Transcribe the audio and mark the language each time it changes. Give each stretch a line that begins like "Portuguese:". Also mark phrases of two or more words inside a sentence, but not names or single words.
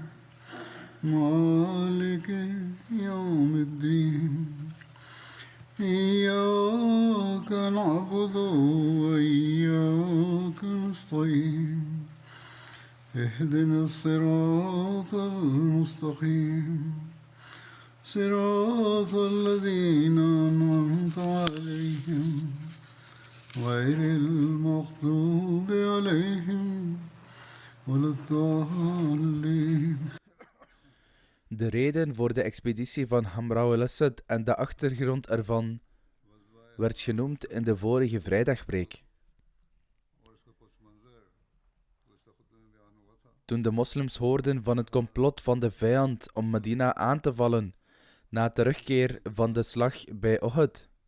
Arabic: مالك يوم الدين إياك نعبد وإياك نستعين اهدنا الصراط المستقيم صراط الذين أنعمت عليهم غير المغضوب عليهم ولا الضالين.
Dutch: De reden voor de expeditie van Hamra al-Assad en de achtergrond ervan werd genoemd in de vorige vrijdagpreek. Toen de moslims hoorden van het complot van de vijand om Medina aan te vallen na terugkeer van de slag bij Uhud,